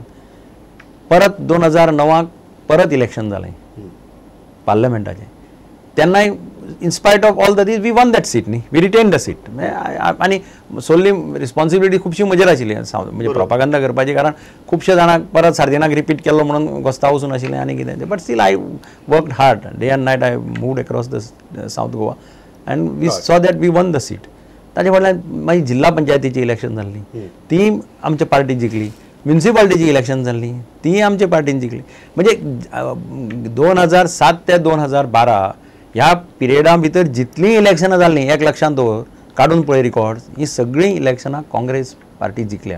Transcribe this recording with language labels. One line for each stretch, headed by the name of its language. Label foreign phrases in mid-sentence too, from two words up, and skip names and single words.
Konkani: परत 2009 परत इलेक्शन जालें पार्लमेंटाचें.
English: तेन्नाय in spite of all this we won that seat न्ही. We retain the seat.
Konkani: आनी सोडली रिस्पॉन्सिबिलिटी खुबशी म्हजेर आशिल्ली म्हणजे प्रोपागंदा करपाची. कारण खुबशे जाणांक परत सार्दिनाक रिपीट केल्लो म्हणून घोस्ता वचून आशिल्लें आनी कितें.
English: But still I worked hard day and night. I moved across the South Goa and we saw that we won the seat.
Konkani: ताजे फाटल्यान मागीर जिल्हा पंचायतीची इलेक्शन जाल्ली, ती आमच्या पार्टी जिखली. म्युनिसिपालिटीची इलेक्शन जाल्ली, ती आमच्या पार्टीन जिखली. म्हणजे 2007 ते 2012 ह्या पिरियडा भितर जितलीं इलेक्शनां जाल्लीं एक लक्षांत दवर, काडून पळय रिकॉर्ड्स, ही सगळीं इलेक्शनां काँग्रेस पार्टी जिखल्या.